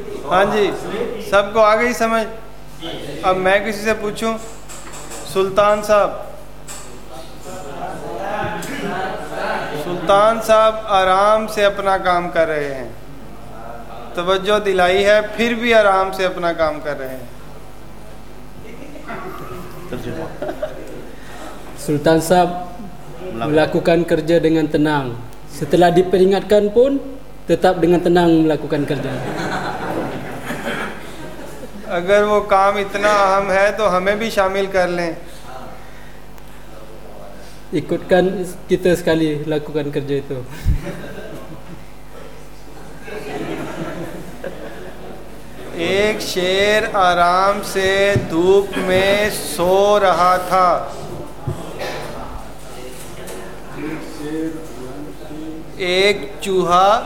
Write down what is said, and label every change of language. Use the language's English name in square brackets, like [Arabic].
[Hindi] हां जी सबको आ गई समझ अब मैं किसी से पूछूं सुल्तान साहब सुल्तान साहब आराम से अपना काम कर रहे हैं तवज्जो दिलाई है फिर भी आराम से अपना काम कर रहे हैं [Indonesian] सुल्तान साहब melakukan kerja dengan tenang setelah diperingatkan pun tetap dengan tenang melakukan kerja [Hindi] अगर वो काम इतना अहम है तो हमें भी शामिल कर लें [Indonesian] ikutkan kita sekali lakukan kerja itu [Hindi] एक शेर आराम से धूप में सो रहा था एक चूहा